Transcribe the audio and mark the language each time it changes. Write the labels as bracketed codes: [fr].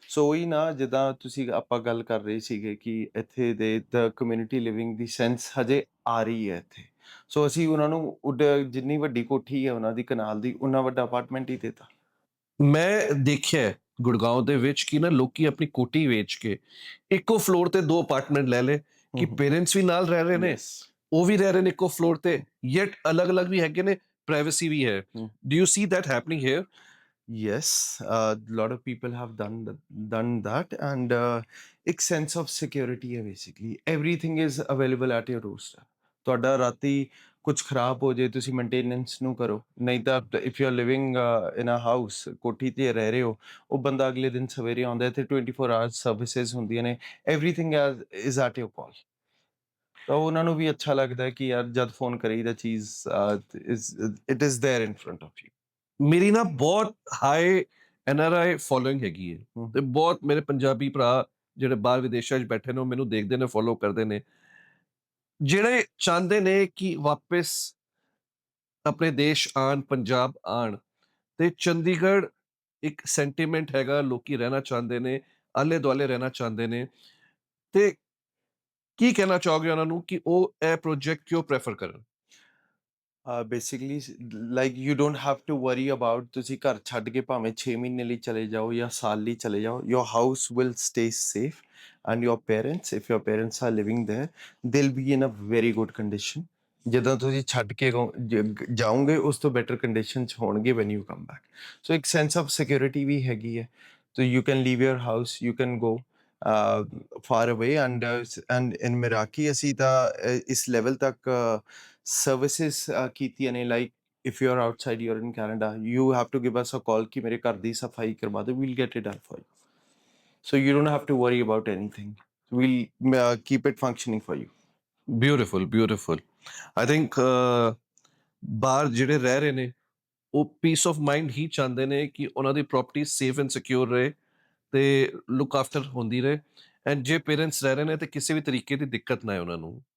[pa] ਸੋ ਉਹੀ ਨਾ, ਜਿੱਦਾਂ ਤੁਸੀਂ ਆਪਾਂ ਗੱਲ ਕਰ ਰਹੇ ਸੀਗੇ ਕਿ ਇੱਥੇ ਦੇ ਦ ਕਮਿਊਨਿਟੀ ਲਿਵਿੰਗ ਦੀ ਸੈਂਸ ਹਜੇ ਆ ਰਹੀ ਹੈ ਇੱਥੇ, ਸੋ ਅਸੀਂ ਉਹਨਾਂ ਨੂੰ ਜਿੰਨੀ ਵੱਡੀ ਕੋਠੀ ਹੈ ਉਹਨਾਂ ਦੀ ਕਨਾਲ ਦੀ, ਉਨਾ ਵੱਡਾ ਅਪਾਰਟਮੈਂਟ ਹੀ ਦੇਤਾ। ਮੈਂ ਦੇਖਿਆ ਗੁੜਗਾਉਂ ਦੇ ਵਿੱਚ ਕਿ ਨਾ ਲੋਕੀ ਆਪਣੀ ਕੋਠੀ ਵੇਚ ਕੇ ਇੱਕੋ ਫਲੋਰ ਤੇ 2 ਅਪਾਰਟਮੈਂਟ ਲੈ ਲਏ ਕਿ ਪੇਰੈਂਟਸ ਵੀ ਨਾਲ ਰਹਿ ਰਹੇ ਨੇ, [en] Yes. [pa] ਉਹ ਵੀ ਰਹਿ ਰਹੇ ਨੇ ਇੱਕੋ ਫਲੋਰ ਤੇ, ਯet ਅਲੱਗ-ਅਲੱਗ ਵੀ ਹੈਗੇ ਨੇ, ਪ੍ਰਾਈਵੇਸੀ ਵੀ ਹੈ। [en] Do you see that happening here? Yes, a lot of people have done that, and [hi] एक sense of security है [en] basically. Everything is available at your doorstep. [pa] ਤੁਹਾਡਾ ਰਾਤੀ ਕੁਝ ਖਰਾਬ ਹੋ ਜੇ ਤੁਸੀਂ ਮੇਨਟੇਨੈਂਸ ਨੂੰ ਕਰੋ, ਨਹੀਂ ਤਾਂ [en] if you are living in a house, [pa] ਕੋਠੀ ਤੇ ਰਹਿ ਰਹੇ ਹੋ, ਉਹ ਬੰਦਾ ਅਗਲੇ ਦਿਨ ਸਵੇਰੇ ਆਉਂਦਾ ਹੈ ਤੇ 24 hours ਸਰਵਿਸਿਜ਼ ਹੁੰਦੀਆਂ ਨੇ, [en] everything is at your call. [pa] ਤਾਂ ਉਹਨਾਂ ਨੂੰ ਵੀ ਅੱਛਾ ਲੱਗਦਾ ਹੈ ਕਿ ਯਾਰ ਜਦ ਫੋਨ ਕਰੀਦਾ ਚੀਜ਼ [en] it is there in front of you. [pa] ਮੇਰੀ ਨਾ ਬਹੁਤ ਹਾਈ NRI ਫੋਲੋਇੰਗ ਹੈਗੀ ਹੈ ਤੇ ਬਹੁਤ ਮੇਰੇ ਪੰਜਾਬੀ ਭਰਾ ਜਿਹੜੇ ਬਾਹਰ ਵਿਦੇਸ਼ਾਂ 'ਚ ਬੈਠੇ ਨੇ ਉਹ ਮੈਨੂੰ ਦੇਖਦੇ ਨੇ, ਫੋਲੋ ਕਰਦੇ ਨੇ, ਜਿਹੜੇ ਚਾਹੁੰਦੇ ਨੇ ਕਿ ਵਾਪਸ ਆਪਣੇ ਦੇਸ਼ ਆਣ, ਪੰਜਾਬ ਆਣ, ਤੇ ਚੰਡੀਗੜ੍ਹ ਇੱਕ ਸੈਂਟੀਮੈਂਟ ਹੈਗਾ, ਲੋਕੀ ਰਹਿਣਾ ਚਾਹੁੰਦੇ ਨੇ, ਆਲੇ ਦੁਆਲੇ ਰਹਿਣਾ ਚਾਹੁੰਦੇ ਨੇ, ਤੇ ਕੀ ਕਹਿਣਾ ਚਾਹੋਗੇ ਉਹਨਾਂ ਨੂੰ ਕਿ ਉਹ ਇਹ ਪ੍ਰੋਜੈਕਟ ਕਿਉਂ ਪ੍ਰੈਫਰ ਕਰਨ? [en] Basically, like you don't have to worry about [pa] ਤੁਸੀਂ ਘਰ ਛੱਡ ਕੇ ਭਾਵੇਂ 6 ਮਹੀਨੇ ਲਈ ਚਲੇ ਜਾਓ [en] ਜਾਂ ਸਾਲ ਲਈ ਚਲੇ ਜਾਓ, your house will stay safe, and your parents, if your parents are living there, they'll be in a very good condition. [pa] ਜਦੋਂ ਤੁਸੀਂ ਛੱਡ ਕੇ ਜਾਓਗੇ ਉਸ ਤੋਂ ਬੈਟਰ ਕੰਡੀਸ਼ਨ 'ਚ ਹੋਣਗੇ [en] when you come back. So ਇੱਕ sense of security ਵੀ ਹੈਗੀ ਹੈ, so you can leave your house, you can go far away, and in Miraki [pa] ਅਸੀਂ ਤਾਂ ਇਸ ਲੈਵਲ ਤੱਕ [en] services ਕੀਤੀਆਂ ਨੇ, like if you're outside, you're in Canada, you have to give us a call [pa] ਕਿ ਮੇਰੇ ਘਰ ਦੀ ਸਫਾਈ ਕਰਵਾ ਦਿਓ, [en] we'll get it done for you. So you don't have to worry about anything. We'll keep it functioning for you. Beautiful beautiful. I think [pa] ਬਾਹਰ ਜਿਹੜੇ ਰਹਿ ਰਹੇ ਨੇ ਉਹ [en] peace of mind [pa] ਹੀ ਚਾਹੁੰਦੇ ਨੇ ਕਿ ਉਹਨਾਂ ਦੀ ਪ੍ਰਾਪਰਟੀ [en] safe and secure [pa] ਰਹੇ ਤੇ [en] look after [pa] ਹੁੰਦੀ ਰਹੇ, ਐਂਡ ਜੇ ਪੇਰੈਂਟਸ ਰਹਿ ਰਹੇ ਨੇ ਤੇ ਕਿਸੇ ਵੀ ਤਰੀਕੇ ਦੀ ਦਿੱਕਤ ਨਾ ਹੈ ਉਹਨਾਂ ਨੂੰ।